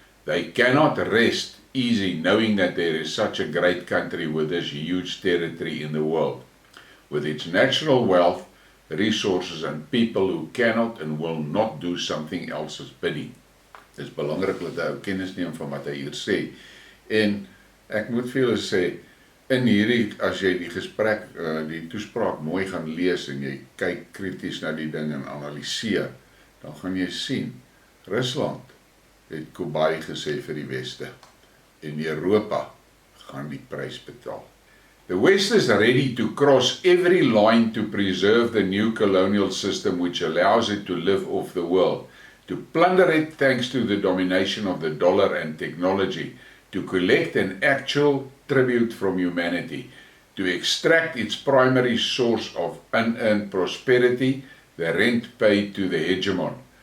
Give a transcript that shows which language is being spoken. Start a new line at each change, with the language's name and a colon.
English: They cannot rest easy knowing that there is such a great country with this huge territory in the world, with its natural wealth, resources and people who cannot and will not do something else's bidding.
Afrikaans: Dit is belangrik dat hy kennis neem van wat hy hier sê. En ek moet vir julle sê, in hierdie, as jy die gesprek, die toespraak mooi gaan lees en jy kyk krities na die ding en analiseer, dan gaan jy sien Rusland het Kobai gesê vir die Weste. En Europa gaan die prys betaal.
English: The West is ready to cross every line to preserve the new colonial system which allows it to live off the world, to plunder it thanks to the domination of the dollar and technology, to collect an actual tribute from humanity, to extract its primary source of unearned prosperity, the rent paid to the hegemon.